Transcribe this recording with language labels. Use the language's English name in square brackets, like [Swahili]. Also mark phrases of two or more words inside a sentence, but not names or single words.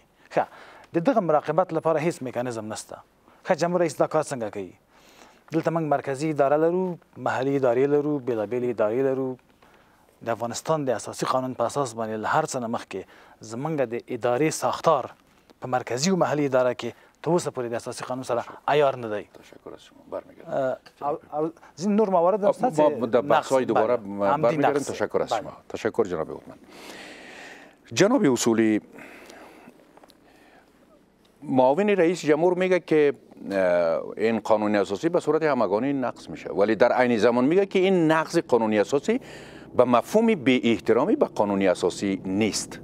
[Pashto] ښه د دغه مراقبت لپاره هیڅ میکانیزم نشته. ښه جمهور رئیس دا کار څنګه کوي؟ دلته موږ مرکزی اداره لرو، محلي ادارې لرو، بېلابېلې ادارې لرو. د افغانستان د اساسي قانون په اساس باندې له هر څه نه مخکې زموږ د ادارې ساختار په مرکزي او محلي اداره کې تر اوسه پورې د اساسي قانون سره عیار نه دی. [Persian] تشکر از شما. برمیگردم. [Pashto] ځینې نور موارد هم شته چې [Persian] در بحث‌های دوباره برمیگردیم. تشکر از شما. تشکر جناب هوتمن. جناب اصولی، معاون رئیس جمهور میگه که این قانون اساسی به صورت همگانی نقض میشه، ولی در عین زمان میگه که این نقض قانون اساسی به مفهوم بی احترامی به قانون اساسی نیست.